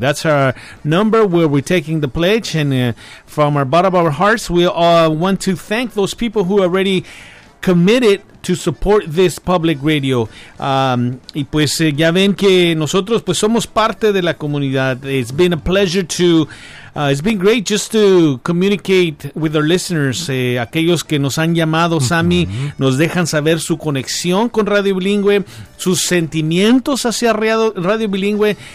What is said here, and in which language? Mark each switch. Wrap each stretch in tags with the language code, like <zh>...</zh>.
<en>That's our number where we're taking the pledge. And from our bottom of our hearts, we want to thank those people who already committed to support this public radio.</en> <es>Y pues ya ven que nosotros pues somos parte de la comunidad.</es> <en>It's been a pleasure to, it's been great just to communicate with our listeners.</en> <es>Aquellos que nos han llamado, Sammy, nos dejan saber su conexión con Radio Bilingüe, sus sentimientos hacia Radio Bilingüe.</es>